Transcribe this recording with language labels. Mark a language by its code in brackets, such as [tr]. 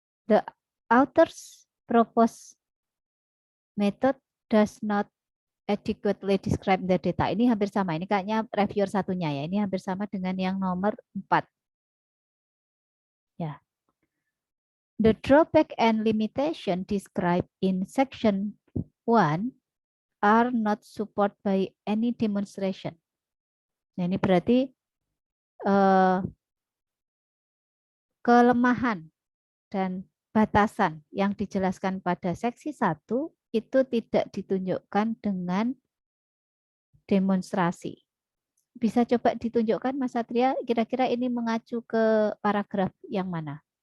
[en] The author's proposed method does not adequately describe the data. [id] Ini hampir sama. Ini kayaknya reviewer satunya ya. Ini hampir sama dengan yang nomor 4. Ya. [en] The drawback and limitation described in section 1 are not supported by any demonstration. [id] Nah, ini berarti kelemahan dan batasan yang dijelaskan pada seksi 1 itu tidak ditunjukkan dengan demonstrasi. Bisa coba ditunjukkan Mas Satria, kira-kira ini mengacu ke paragraf yang mana?